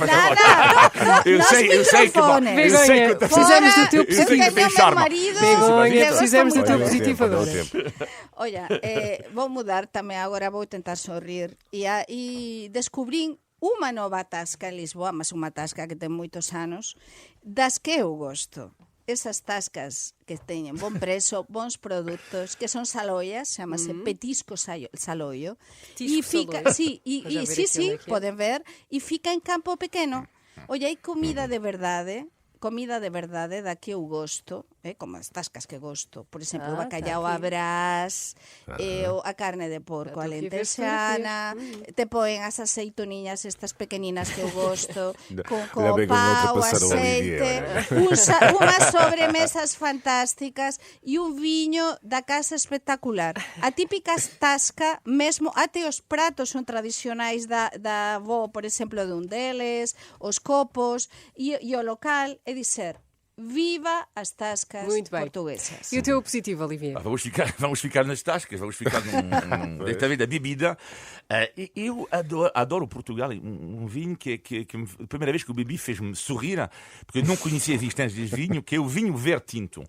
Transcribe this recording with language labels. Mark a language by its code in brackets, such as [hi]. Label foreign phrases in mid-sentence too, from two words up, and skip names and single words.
[pt] Eu Eu sei que Begonha, tá- precisamos do teu eu sei que positivo. tem charme. marido, Begonha, que gosta precisamos do muito teu de- positivo Olha o agora. tempo. Olha, vou mudar também agora, vou tentar sorrir. [gl] E descobri uma nova tasca em Lisboa, mas uma tasca que tem moitos anos, das que eu gosto. Esas tascas que teñen bon preço, bons produtos, que son saloias, chamase petisco saloio. Petisco [pt] E fica, [gl] saloio. sí, [pt] Vou já ver [gl] sí, [pt] aqui [gl] sí, [pt] onde é que é. [gl] poden ver, e fica en campo pequeno. Oye, hai comida de verdade da que eu gosto, como as tascas que gosto. Por exemplo, o [pt] Ah, [gl] bacalhau [pt] tá [gl] à [pt] aqui. [gl] brás, a carne de porco [pt] Estou aqui a ver [gl] alentejana, te poen as aceituniñas estas pequeninas que eu gosto, con [pt] Ainda bem que não [gl] pau, [pt] ultrapassaram o [gl] aceite, [pt] Olivier, [gl] unhas sobremesas fantásticas e un viño da casa espectacular. A típica tasca, mesmo até os pratos son tradicionais da avó, por exemplo, de un deles, os copos, e o local é dizer, viva as tascas [pt] Muito bem. [gl] portuguesas. [pt] E o teu positivo, Olivier? Vamos ficar nas tascas, vamos ficar desta vez da bebida. Eu adoro Portugal, um vinho que a primeira vez que eu bebi fez-me sorrir, porque eu não conhecia a existência deste vinho, que é o vinho verde tinto.